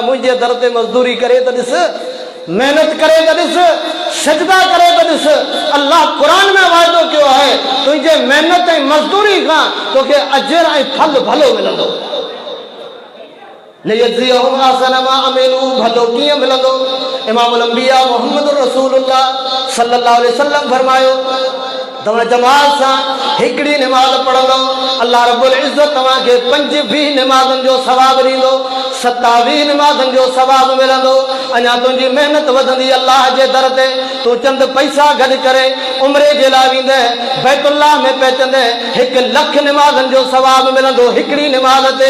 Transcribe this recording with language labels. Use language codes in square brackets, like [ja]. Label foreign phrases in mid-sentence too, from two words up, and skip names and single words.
[sd] मुंहिंजे दर ते मज़दूरी करे त ॾिस, मेहनत करे त ॾिस, सजदा करे त ॾिस। अल्लाह क़ुरान में वाइदो कयो आहे तुंहिंजे महिनत ऐं मज़दूरी खां तोखे अजर ऐं फल भलो मिलंदो। [ar] ليجزيهم أحسن ما عملوا. [sd] भलो कीअं मिलंदो? इमामुल अंबिया मुहम्मद रसूलुल्लाह [ar] صلى الله عليه وسلم [sd] फरमायो तव्हां जमात सां हिकिड़ी निमाज़ पढ़ंदो, [ar] الله رب العزة [sd] तव्हांखे 25 निमाज़नि जो सवाबु ॾींदो, 27 निमाज़नि जो सवाबु मिलंदो। अञा तुंहिंजी महिनत वधंदी अल्लाह जे दर ते। तूं चंद पैसा गॾु करे उम्रे जे लाइ वेंदे, बैतुल्लाह में पहुचंदे 1 लख निमाज़नि जो सवाबु मिलंदो हिकिड़ी निमाज़ ते।